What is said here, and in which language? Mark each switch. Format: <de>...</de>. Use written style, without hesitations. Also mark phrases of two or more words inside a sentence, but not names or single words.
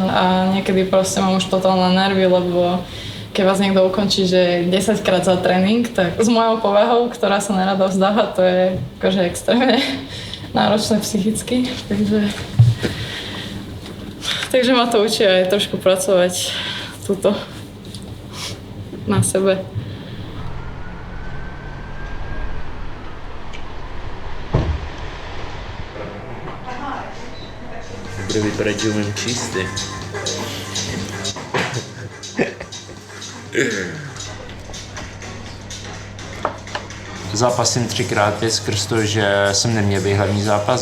<sk>A niekedy proste mám už totálne nervy, lebo keď vás niekto ukončí, že 10 krát za tréning, tak s mojou povahou, ktorá sa nerada vzdáva, to je akože extrémne náročné psychicky. Takže ma to učí aj trošku pracovať tuto na sebe.</sk> <cs>Bude vypadat, že umím číst. Zápasím 3x5 skrz to, že jsem neměl být hlavní zápas.</cs>